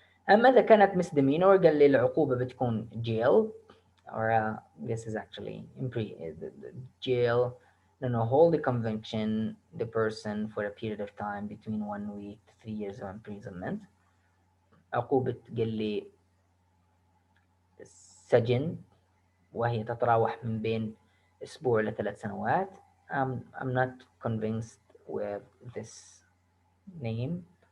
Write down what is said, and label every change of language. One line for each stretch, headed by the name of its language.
Arabic: أما إذا كانت
English: misdemeanor
Arabic: قال لي العقوبة بتكون
English: jail or this is actually jail, no, hold the conviction the person for a period of time between 1 week to 3 years of imprisonment.
Arabic: عقوبة قال لي السجن وهي تتراوح من بين أسبوع ل3 سنوات.
English: I'm not convinced with this name.